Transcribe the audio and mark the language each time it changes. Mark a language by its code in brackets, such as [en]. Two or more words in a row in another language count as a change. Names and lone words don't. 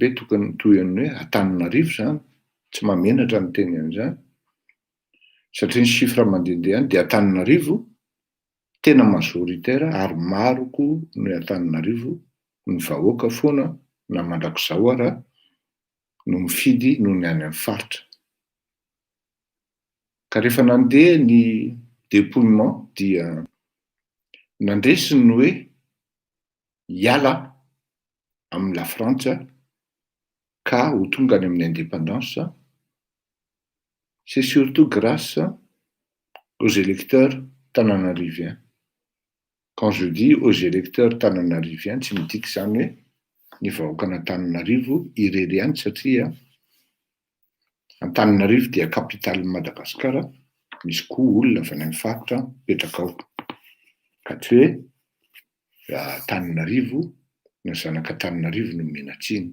[mg] toy ny hoe Antananarivo zany, tsy mamenatra ny teny an'izany, satria ny chiffre mandehandeha any dia Antananarivo tena majoritaire ary maroko ny Antananarivo ny vahoaka foana na mandrakizao ara no mifidy noho ny any amin'ny faritra. Ka rehefa nandeha ny dépouillement dia nandresiny ny hoe hiala amin'ny la Frantsa ka ho tonga any amin'ny indépendance. [fr] C'est surtout grâce aux électeurs tananariviens. Quand je dis aux électeurs tananariviens, [mg] tsy midika izany hoe ny vahoakan'Antananarivo irery ihany, satria Antananarivo dia capitaly Madagasikara, misy koa olona avy any amin'ny faritra mipetraka ao, ka tsy hoe Antananarivo na zanak'Antananarivo no menatsiny.